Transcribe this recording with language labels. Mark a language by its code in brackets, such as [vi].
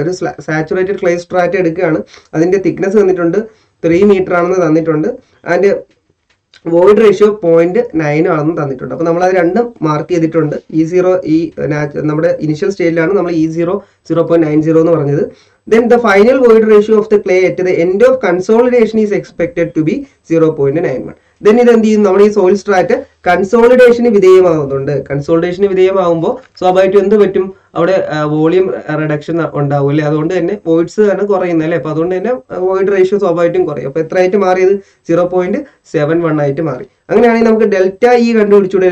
[ml] ഒരു saturated clay സ്ട്രാറ്റ് എടുക്കുകയാണ്. അതിന്റെ തിക്നെസ് തന്നിട്ടുണ്ട് 3 മീറ്റർ ആണെന്ന് തന്നിട്ടുണ്ട്. ആൻഡ് വോയിഡ് റേഷ്യോ 0.9 ആണെന്ന് തന്നിട്ടുണ്ട്. അപ്പൊ നമ്മൾ അത് രണ്ടും മാർക്ക് ചെയ്തിട്ടുണ്ട്. E0 ഈ നമ്മുടെ ഇനിഷ്യൽ സ്റ്റേജിലാണ് നമ്മൾ E0 0.90 എന്ന് പറഞ്ഞത്. [en] Then the final void ratio of the clay at the end of consolidation is expected to be 0.91. [ml] Then ഇത് എന്ത് ചെയ്യും? നമ്മുടെ ഈ സോയിൽ സ്ട്രാറ്റ് കൺസോളിഡേഷന് വിധേയമാകുന്നുണ്ട്. കൺസോളിഡേഷന് വിധേയമാകുമ്പോൾ സ്വാഭാവികമായിട്ടും എന്ത് പറ്റും? അവിടെ വോളിയം റിഡക്ഷൻ ഉണ്ടാവും അല്ലേ. അതുകൊണ്ട് തന്നെ വോയിഡ്സ് ആണ് കുറയുന്നത് അല്ലേ. അപ്പൊ അതുകൊണ്ട് തന്നെ വോയിഡ് റേഷ്യോ സ്വാഭാവികമായിട്ടും കുറയും. അപ്പൊ എത്ര ആയിട്ട് മാറിയത്? 0.71 ആയിട്ട് മാറി. അങ്ങനെയാണെങ്കിൽ നമുക്ക് ഡെൽറ്റ ഇ കണ്ടുപിടിച്ചൂടെ?